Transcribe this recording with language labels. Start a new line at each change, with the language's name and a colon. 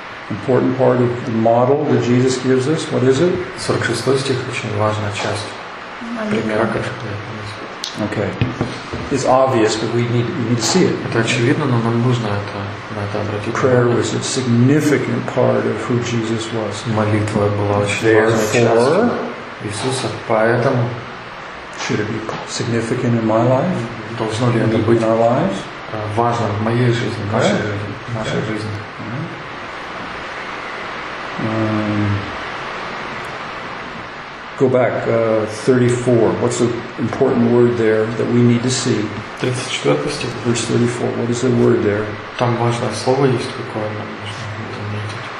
English: Important part of the model that Jesus gives us. What is it?
Russian: 46 стих. Очень важная часть. Пример.
English: Okay. It's obvious, but we need to see it.
Russian: Это очевидно, но нам нужно это
English: Prayer was a significant part of who Jesus was.
Russian: Молитва была очень важной Иисуса, поэтому
English: should it be significant in my life?
Russian: Должно ли это быть важно в моей жизни, в нашей жизни?
English: Go back, 34. What's the important word there that we need to see?
Russian: 34 стих.
English: Verse 34. What is the word there?
Russian: Там важное слово есть, какое нам нужно заметить.